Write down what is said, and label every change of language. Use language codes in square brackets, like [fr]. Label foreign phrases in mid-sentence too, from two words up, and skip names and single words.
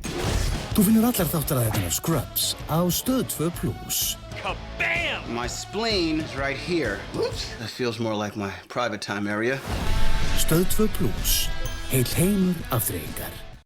[is] Þú finnur allar þáttaræðirnar Scrubs á Stöð 2+. [en] Kabam! My spleen is right here. Oops, that feels more like my private time area. [is] Stöð 2+. Heil heimur afþreyingar.